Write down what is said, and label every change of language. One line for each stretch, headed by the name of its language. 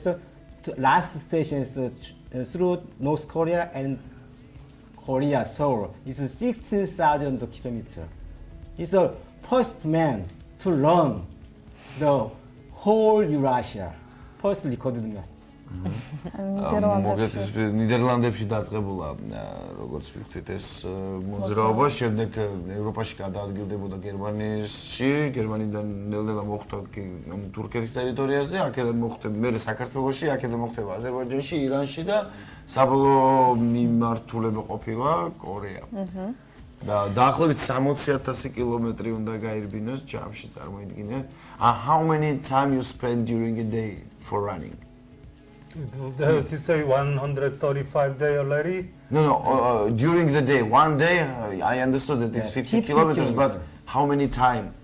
English: So last station is through North Korea and Korea, Seoul. It's 16,000 kilometers. He's the first man to learn the whole Eurasia. First recorded man.
Georgian: მოკლედ ეს ნიდერლანდებში დაწყებულა, როგორც ვთქვით, ეს მოძრაობა, შემდეგ ევროპაში გადაადგილდებოდა გერმანიაში, გერმანიდან ნელ-ნელა მოხვდა თურქეთის ტერიტორიაზე, აქედან მოხვდა მერე საქართველოში, აქედან მოხვდება აზერბაიჯანში, ირანში და საბოლოო მიმართულება ყოფილა კორეა. და დაახლოებით 60,000 კილომეტრი უნდა გაირბინოს ჯამში წარმოიდგინე.
English: How many time you spend during a day for running? you say 135 days already. No, during the day. One day, I understood that it's 50 kilometers, but how many time?